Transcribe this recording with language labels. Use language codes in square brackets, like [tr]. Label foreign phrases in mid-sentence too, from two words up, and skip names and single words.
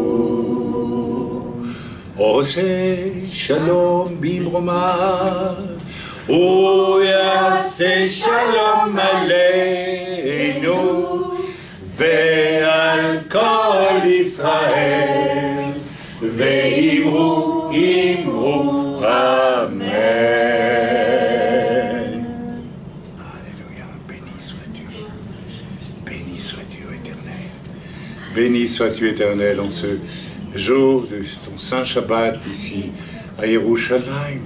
[he] עושה שלום במרומיו, יעשה שלום עלינו ועל כל ישראל, ואמרו אמרו אמן. [fr] Alléluia, béni sois-tu, éternel. Béni sois-tu, éternel, en ce jour de ton saint Shabbat ici à Yerushalayim.